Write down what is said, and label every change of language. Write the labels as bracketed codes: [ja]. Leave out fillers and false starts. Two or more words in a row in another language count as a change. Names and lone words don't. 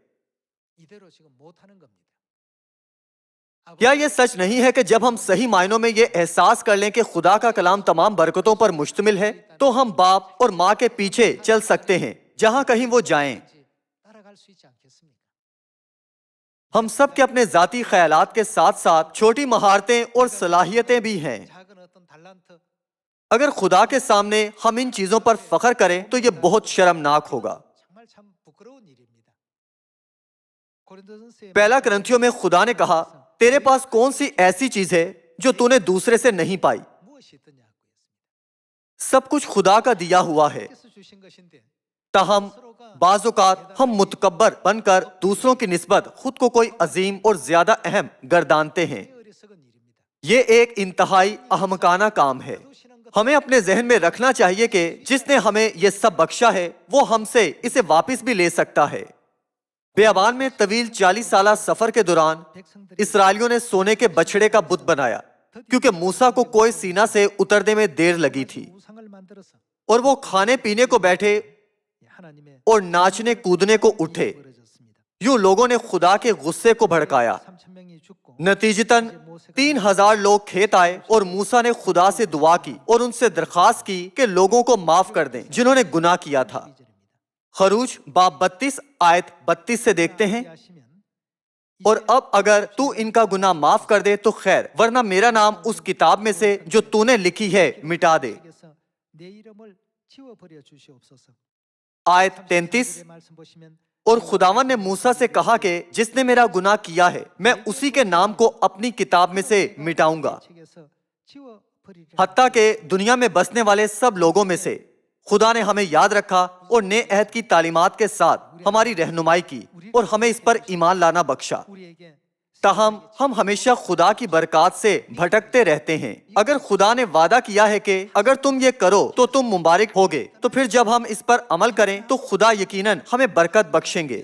[ko] 이대로 지금 못하는 겁니다. [ur] کیا یہ سچ نہیں ہے کہ جب ہم صحیح معنوں میں یہ احساس کر لیں کہ خدا کا کلام تمام برکتوں پر مشتمل ہے تو ہم باپ اور ماں کے پیچھے چل سکتے ہیں جہاں کہیں وہ جائیں۔ [ko] 따라갈 수 있지 않겠습니까? [ur] ہم سب کے اپنے ذاتی خیالات کے ساتھ ساتھ چھوٹی مہارتیں اور صلاحیتیں بھی ہیں۔ [ko] 작은 어떤 달란트 [ur] اگر خدا کے سامنے ہم ان چیزوں پر فخر کریں تو یہ بہت شرمناک ہوگا۔ [ko] 정말 참 부끄러운 일입니다. 고린도전서의 [ur] پہلا کرنتھیوں میں خدا نے کہا تیرے پاس کون سی ایسی چیز ہے جو تو نے دوسرے سے نہیں پائی؟ [ko] 무엇이 있더냐고 했습니다. [ur] سب کچھ خدا کا دیا ہوا ہے، [ko] 께서 주신 것인데 [ur] تاہم بعض اوقات ہم متکبر بن کر دوسروں کی نسبت خود کو کوئی عظیم اور زیادہ اہم گردانتے ہیں۔ [ko] 이게 어리석은 일입니다. [ur] یہ ایک انتہائی احمقانہ کام ہے۔ ہمیں اپنے ذہن میں رکھنا چاہیے کہ جس نے ہمیں یہ سب بخشا ہے وہ ہم سے اسے واپس بھی لے سکتا ہے۔ بیابان میں طویل 40 سالہ سفر کے دوران اسرائیلیوں نے سونے کے بچھڑے کا بت بنایا کیونکہ موسیٰ کو کوہ سینا سے اترنے میں دیر لگی تھی، [ko] 우상을 만들어서 [ur] اور وہ کھانے پینے کو بیٹھے [ko] 하나님의 [ur] اور ناچنے کودنے کو اٹھے۔ [ko] 벌어졌습니다. [ur] یوں لوگوں نے خدا کے غصے کو بھڑکایا، [ko] 3,000명이 죽고 [ur] نتیجتاً 3,000 لوگ کھیت آئے اور موسیٰ نے خدا سے دعا کی اور ان سے درخواست کی کہ لوگوں کو معاف کر دیں جنہوں نے گناہ کیا تھا۔ خروج باب 32 آیت 32 سے دیکھتے ہیں، اور اب اگر تو ان کا گناہ معاف کر دے تو خیر، ورنہ میرا نام اس کتاب میں سے جو تو نے لکھی ہے مٹا دے۔ [ko] 내 이름을 지워버려 주시옵소서. [ur] آیت 33، [ko] 의 말씀 보시면 [ur] اور خداوند نے موسیٰ سے کہا کہ جس نے میرا گناہ کیا ہے میں اسی کے نام کو اپنی کتاب میں سے مٹاؤں گا، [ko] 책에서 지워버리리라. [ur] حتیٰ کہ دنیا میں بسنے والے سب لوگوں میں سے۔ خدا نے ہمیں یاد رکھا اور نئے عہد کی تعلیمات کے ساتھ ہماری رہنمائی کی اور ہمیں اس پر ایمان لانا بخشا۔ [ko] 우리에게 [ur] تاہم ہم ہمیشہ خدا کی برکات سے بھٹکتے رہتے ہیں۔ اگر خدا نے وعدہ کیا ہے کہ اگر تم یہ کرو تو تم مبارک ہوگے، تو پھر جب ہم اس پر عمل کریں تو خدا یقیناً ہمیں برکت بخشیں گے۔